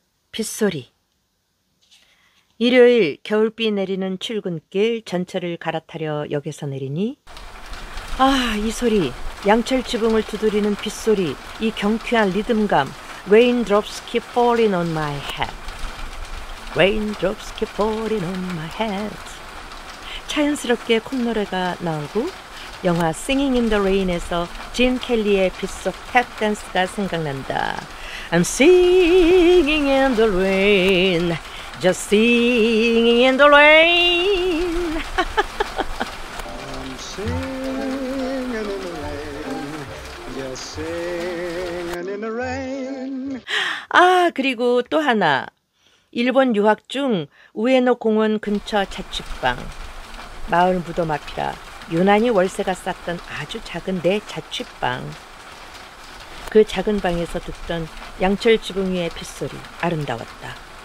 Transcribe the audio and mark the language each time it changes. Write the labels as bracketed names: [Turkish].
[Korean] 빗소리. 일요일 겨울비 내리는 출근길 전철을 갈아타려 역에서 내리니 이 소리, 양철 지붕을 두드리는 빗소리, 이 경쾌한 리듬감. [English] Raindrops keep falling on my head. Raindrops keep falling on my head. [Korean] 자연스럽게 콧노래가 나오고 영화 Singing in the Rain에서 진 켈리의 빗속 탭 댄스가 생각난다. [English] I'm singing in the rain, just singing in the rain. I'm singing in the rain, just singing in the rain. [Korean] 그리고 또 하나. 일본 유학 중 우에노 공원 근처 자취방. 마을 무덤 앞이라 유난히 월세가 쌌던 아주 작은 내 자취방. 그 작은 방에서 듣던 양철 지붕 위의 빗소리 아름다웠다.